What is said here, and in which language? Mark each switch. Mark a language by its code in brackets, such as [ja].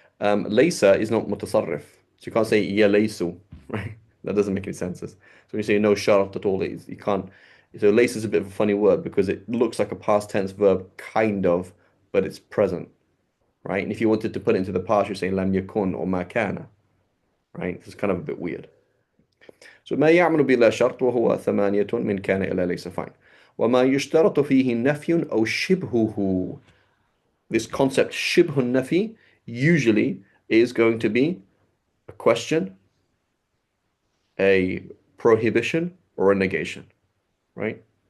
[en] ليس is not متصرف, so you can't say يليس, right? That doesn't make any sense. So when you say no شرط at all, you can't. So lace is a bit of a funny word because it looks like a past tense verb, kind of, but it's present, right? And if you wanted to put it into the past, you're saying [ar] لم يكن [en] or [ar] ما كان, [en] right? It's kind of a bit weird. So [ar] ما يعمل بلا شرط وهو ثمانية من كان إلى ليس, [en] fine. [ar] وما يشترط فيه نفي أو شبهه. [en] This concept شبه النفي usually is going to be a question, a prohibition, or a negation, right?